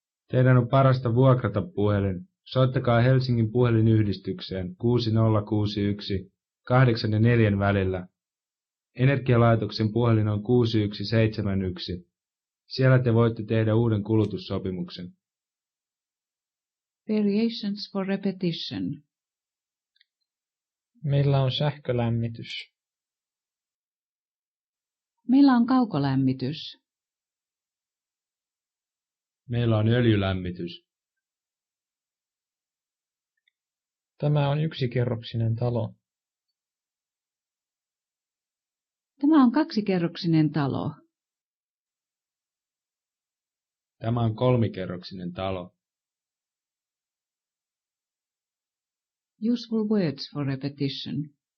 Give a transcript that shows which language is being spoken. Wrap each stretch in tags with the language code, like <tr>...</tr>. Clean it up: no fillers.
<fi>Teidän on parasta vuokrata puhelin. Soittakaa Helsingin puhelinyhdistykseen 6061 8 ja 4 välillä. Energialaitoksen puhelin on 6171. Siellä te voitte tehdä uuden kulutussopimuksen.</fi> <en>Variations for repetition.</en> <fi>Meillä on sähkölämmitys. Meillä on kaukolämmitys. Meillä on öljylämmitys. Tämä on yksikerroksinen talo. Tämä on 2-kerroksinen talo. Tämä on 3-kerroksinen talo.</fi> <en>Useful words for repetition.</en>